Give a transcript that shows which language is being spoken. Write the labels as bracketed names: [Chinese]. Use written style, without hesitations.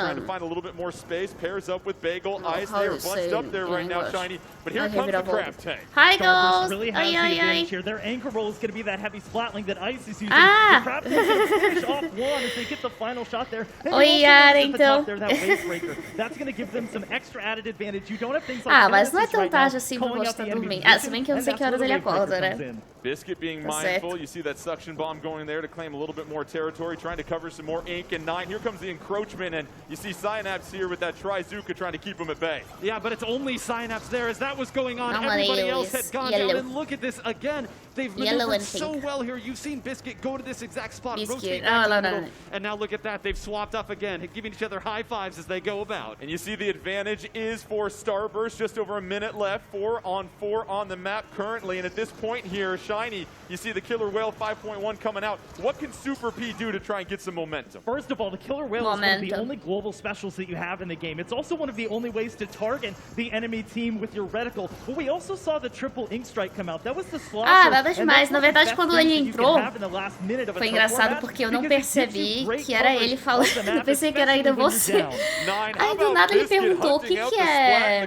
[English] Trying to find a little bit more space. Pairs up with Bagel. Ice, they are bunched up there right now, Shiny. But here comes the Crab Tank. Hi, guys. Really has the advantage here. Their anchor roll is going to be that heavy splatling that Ice is using. The Crab Tank is going to finish off one as they get the final shot there. And [Portuguese] então. [English] There, that wave breaker. That's going to give them some extra added advantage. You don't have things like [Portuguese] mas não é tão tarde assim pra você estar dormindo. Se bem que eu não sei que horas ele acorda, né? [English] Biscuit being mindful. You see that suction bomb going there to claim a little bit more territory, trying to cover some more ink. And 9, here comes the encroachment, and you see Synapse here with that Trizuka trying to keep him at bay. Yeah, but it's only Synapse there. As that was going on, everybody else had gone down. And look at this again. They've maneuvered so well here. You've seen Biscuit go to this exact spot, rotate back to the middle, and now look at that. They've swapped up again, giving each other high fives as they go about. And you see the advantage is for Starburst. Just over a minute left. 4 on 4 on the map currently. And at this point here, Shiny, you see the Killer Whale 5.1 coming out. What can Super P do to try and get some momentum? First of all, the Killer Whale is one of the only global specials that you have in the game. It's also one of the only ways to target the enemy team with your reticle. But we also saw the triple Ink Strike come out. That was the slosher. [Portuguese] Nada demais. Na verdade, quando ele entrou, foi engraçado porque eu não percebi que era ele falando. Eu pensei que era ainda você. Aí do nada ele perguntou o que é.